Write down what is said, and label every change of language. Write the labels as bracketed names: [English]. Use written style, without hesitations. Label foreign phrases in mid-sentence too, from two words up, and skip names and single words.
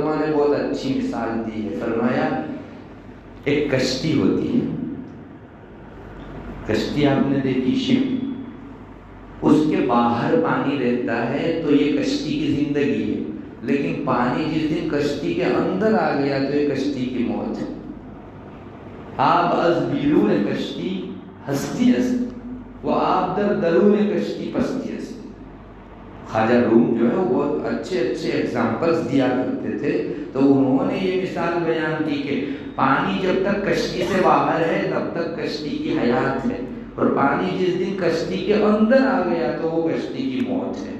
[Urdu] علماء نے بہت اچھی مثال دی ہے، فرمایا ایک کشتی ہوتی ہے، کشتی آپ نے دیکھی شپ، اس کے باہر پانی رہتا ہے تو یہ کشتی کی زندگی ہے، لیکن پانی جس دن کشتی کے اندر آ گیا تو یہ کشتی کی موت ہے۔ [Persian] آب از بیرون کشتی ہستی است و آب در درون کشتی پستی است۔ [Urdu] خواجہ روم جو ہے وہ بہت اچھے ایگزامپلس دیا کرتے تھے، تو انہوں نے یہ مثال بیان کی کہ پانی جب تک کشتی سے باہر ہے تب تک کشتی کی حیات ہے، اور پانی جس دن کشتی کے اندر آ گیا تو وہ کشتی کی موت ہے۔